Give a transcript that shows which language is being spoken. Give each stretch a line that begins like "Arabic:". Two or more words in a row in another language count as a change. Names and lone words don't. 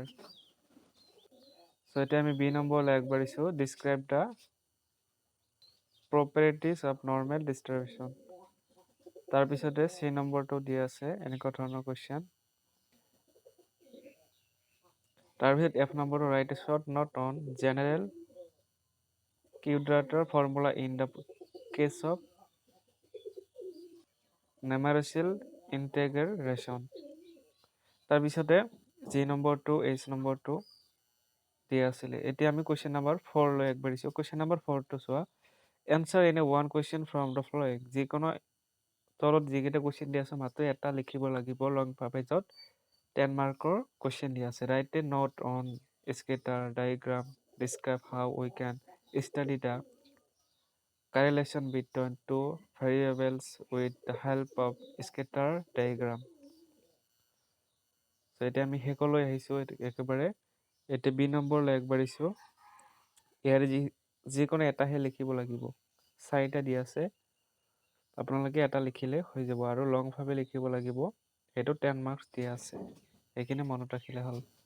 Assamese: এতিয়া আমি বি নম্বৰলৈ আগবাঢ়িছোঁ।
English: Describe the properties of normal distribution.
Assamese: তাৰপিছতে চি নম্বৰটো দিয়া আছে এনেকুৱা ধৰণৰ কুৱেশ্যন। তাৰপিছত F নম্বৰটো
English: Write a short note on general quadrature formula in the case of numerical integration।
Assamese: তাৰপিছতে জি নম্বৰটো H নম্বৰটো দিয়া আছিলে। এতিয়া আমি
English: question number 4
Assamese: লৈ আগবাঢ়িছোঁ।
English: question number 4
Assamese: চোৱা,
English: answer any one question from the following.
Assamese: যিকোনো তলত যিকেইটা কুৱেশ্যন দিয়া আছে মাত্ৰ এটা লিখিব লাগিব লংভাৱে, য'ত 10 মাৰ্কৰ কুৱেশ্যন দিয়া আছে।
English: Write a note on scatter diagram, describe how we can study the correlation between two variables with the help of scatter diagram।
Assamese: এতিয়া আমি শেষলৈ আহিছোঁ একেবাৰে। এতিয়া বি নম্বৰলৈ আগবাঢ়িছোঁ। ইয়াৰে যিকোনো এটাহে লিখিব লাগিব, 4টা দিয়া আছে, আপোনালোকে এটা লিখিলে হৈ যাব আৰু লংভাৱে লিখিব লাগিব, সেইটো 10 মাৰ্কছ দিয়া আছে, সেইখিনি মনত ৰাখিলে হ'ল।